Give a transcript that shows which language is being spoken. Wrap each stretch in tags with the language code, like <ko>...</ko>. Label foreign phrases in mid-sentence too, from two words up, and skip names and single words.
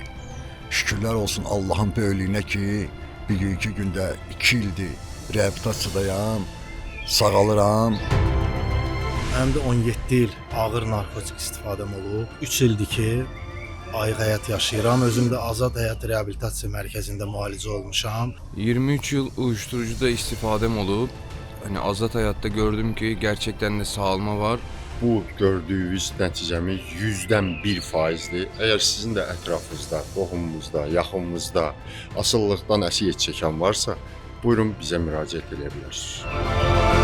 <az>Şükürlər olsun Allahın böyüklüyünə ki, bir-iki gündə 2 ildir reabilitasiyadayam, sağalıram. Mənim də 17 il ağır narkotik istifadəm olub. 3 ildir ki, ayıq həyat yaşayıram. Özüm də Azad Həyat Reabilitasiya Mərkəzində müalicə olmuşam.</az> <tr>23 yıl uyuşturucuda istifadem olup hani Azad Hayat'ta gördüm ki gerçekten de sağalma var.</tr> <az>Bu gördüyünüz nəticəmi 100-dən 1%-dir. Əgər sizin də ətrafınızda, qohumunuzda, yaxınınızda asılılıqdan əziyyət çəkən varsa, buyurun bizə müraciət edə bilərsiniz.</az>